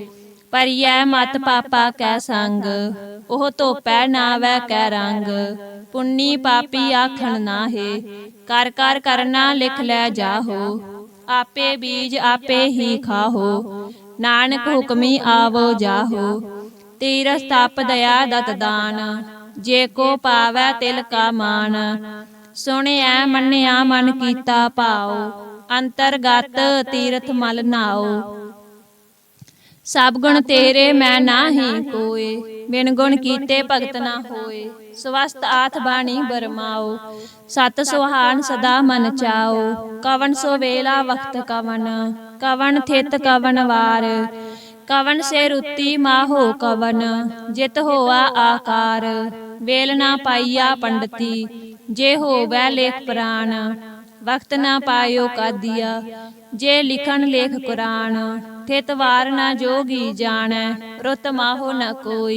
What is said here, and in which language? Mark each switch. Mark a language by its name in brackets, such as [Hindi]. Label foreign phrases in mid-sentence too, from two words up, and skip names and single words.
[Punjabi] ਭਰੀਐ ਮਤ ਪਾਪਾ ਕੈ ਸੰਗ, ਉਹ ਧੋਪੈ ਨਾਵੈ ਕੈ ਰੰਗ। ਪੁੰਨੀ ਪਾਪੀ ਆਖਣ ਨਾਹੇ, ਕਰ ਕਰ ਕਰਨਾ ਲਿਖ ਲੈ ਜਾਹੋ। ਆਪੇ ਬੀਜ ਆਪੇ ਹੀ ਖਾਹੋ, ਨਾਨਕ ਹੁਕਮੀ ਆਵੋ ਜਾਹੋ। ਤੀਰਥ ਤਪ ਦਇਆ ਦਤ ਦਾਨ, ਜੇ ਕੋ ਪਾਵੈ ਤਿਲ ਕਾ ਮਾਨ। ਸੁਣਿਆ ਮੰਨਿਆ ਮਨ ਕੀਤਾ ਭਾਓ, ਅੰਤਰਗਤ ਤੀਰਥ ਮਲ ਨਾਓ। ਸਭ ਗੁਣ ਤੇਰੇ ਮੈਂ ਨਾਹੀ ਕੋਇ, ਬਿਨ ਗੁਣ ਕੀਤੇ ਭਗਤ ਨਾ ਹੋਏ। ਸਵਸਥ ਆਥ ਬਾਣੀ ਬਰਮਾਓ, ਸਤ ਸੁਹਾਨ ਸਦਾ ਮਨ ਚਾਓ। ਕਵਣ ਸੋ ਵੇਲਾ ਵਖਤ ਕਵਣ, ਕਵਣ ਥਿਤ ਕਵਣ ਵਾਰ। ਕਵਣ ਸੇ ਰੁੱਤੀ ਮਾਹੋ ਕਵਣ, ਜਿਤ ਹੋਆ ਆਕਾਰ। ਵੇਲ ਨਾ ਪਾਇਆ ਪੰਡਤੀ, ਜੇ ਹੋਵੈ ਲੇਖ ਪੁਰਾਣ। ਵਖਤ ਨਾ ਪਾਇਓ ਕਾਦੀਆ, ਜੇ ਲਿਖਨ ਲੇਖ ਕੁਰਾਨ। ਥਿਤ ਵਾਰ ਨ ਜੋਗੀ ਜਾਣੈ, ਰੁਤ ਮਾਹੋ ਨ ਕੋਈ।